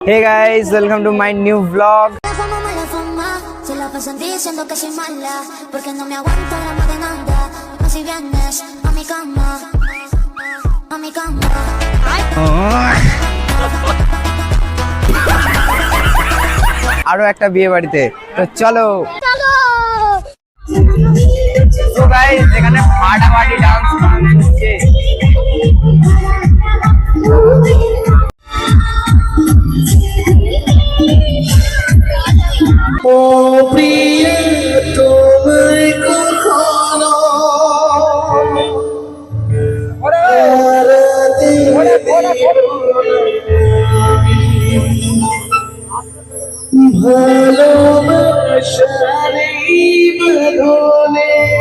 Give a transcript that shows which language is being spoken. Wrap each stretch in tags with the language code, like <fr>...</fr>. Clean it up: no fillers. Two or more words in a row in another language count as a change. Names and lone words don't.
<en>Hey guys, welcome to my new vlog.</en> <es>Se la pasan diciendo que soy mala, porque no me aguanto gramo de nada. Más si vienes a mi cama, a mi cama.</es> <bn>আরো একটা বিয়ে বাড়িতে তো চলো। তো গাইস এখানে ফাটাফাটি ডান্স হচ্ছে। ও প্রিয় তোমায় কখনো ভালোবাসার এই বাঁধনে</bn>